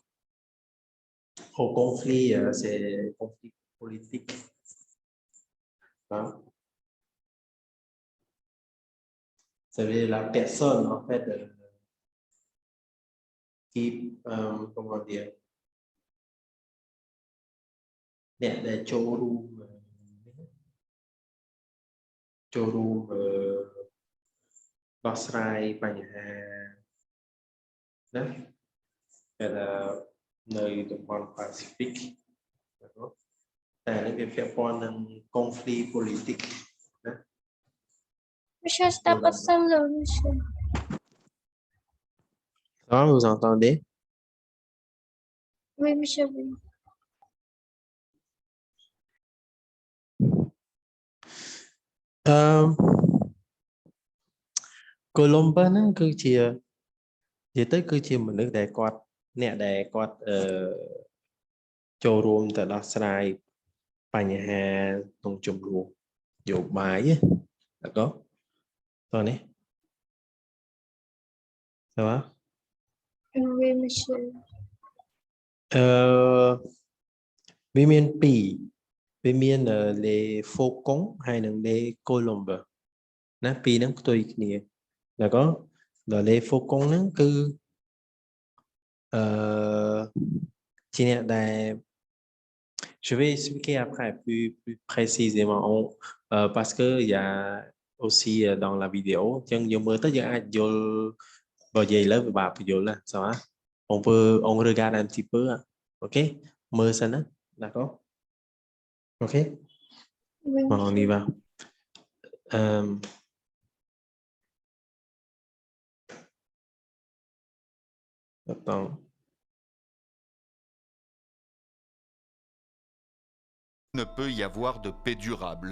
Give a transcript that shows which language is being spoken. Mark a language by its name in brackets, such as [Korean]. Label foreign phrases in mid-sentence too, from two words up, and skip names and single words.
[French] Au conflit, c'est conflit politique. Hein? C'est la personne, en fait, qui, comment dire, [Khmer] des ចូលរួមដោះស្រាយបញ្ហាណាតែនៅតំបន់ Pacific តែនេះវាពាក់ព័ន្ធនឹង [French] conflit politique [Khmer] ណា [French] Monsieur, c'est pas ça le monsieur. Ça va, vous entendez? Oui, monsieur, oui. [Khmer] Colombo ហ្នឹងគឺជានិយាយទៅគឺជាមនុស្សដែលគាត់អ្នកដែលគាត់ចូលរួមទៅដោះស្រាយបញ្ហាក្នុងចំនួននយោបាយ [French] d'accord toi [Khmer] នេះ [French] ça va Oui, monsieur. [Khmer] វាមាន2វាមាន [French] les faucons [Khmer] ហើយនិង [French] les colombes [Khmer] ណាពីរហ្នឹងផ្ទុយគ្នា d'accord ដល់ [French] les faucons [Khmer] ហ្នឹង គឺជាអ្នកដែល [French] Je vais expliquer après plus précisément parce que il y a aussi dans la vidéo [Khmer] ចឹងយើងមើលទៅយើងអាចយល់បើនិយាយលើពិបាកបញ្យល់ណា [French] ça va on regarde un petit peu OK [Khmer] មើលសិនណា [French] d'accord OK Oui, bon, on y va attends Ne peut y avoir de paix durable.